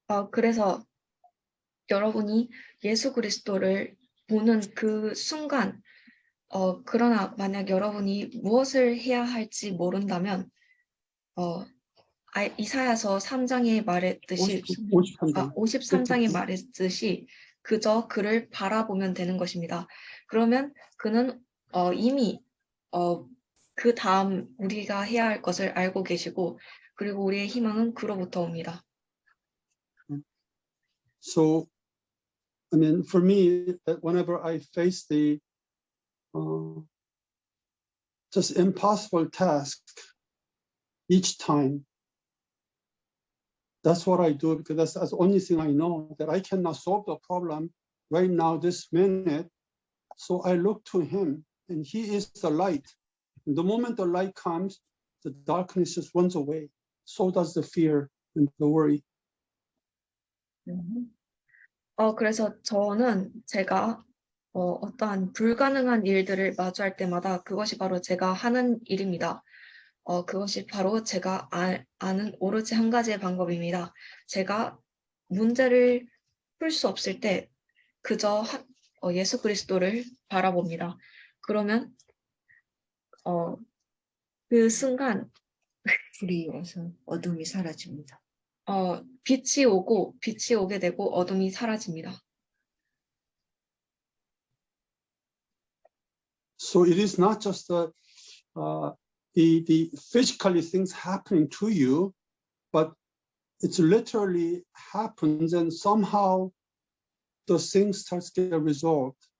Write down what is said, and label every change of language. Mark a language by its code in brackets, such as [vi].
[ko] 그래서 여러분이 예수 그리스도를 보는 그 순간, 그러나 만약 여러분이 무엇을 해야 할지 모른다면, 이사야서 3장에 말했듯이, 53장에 말했듯이 그저 그를 바라보면 되는 것입니다. 그러면 그는 이미 그 다음 우리가 해야 할 것을 알고 계시고, 그리고 우리의 희망은 그로부터 옵니다. [en] So, I mean, for me, whenever I face the just impossible task, each time That's what I do because that's the only thing I know, that I cannot solve the problem right now, this minute. So I look to him, and he is the light. And the moment the light comes, the darkness just runs away. So does the fear and the worry. [ko] 그래서 저는 제가 어떠한 불가능한 일들을 마주할 때마다 그것이 바로 제가 하는 일입니다. 그것이 바로 제가 아는 오로지 한 가지의 방법입니다. 제가 문제를 풀 수 없을 때 그저 예수 그리스도를 바라봅니다. 그러면 그 순간 불이 와서 어둠이 사라집니다. 빛이 오게 되고 어둠이 사라집니다. [en] So it is not just the physically things happening to you, but it's literally happens, and somehow the things starts to get resolved.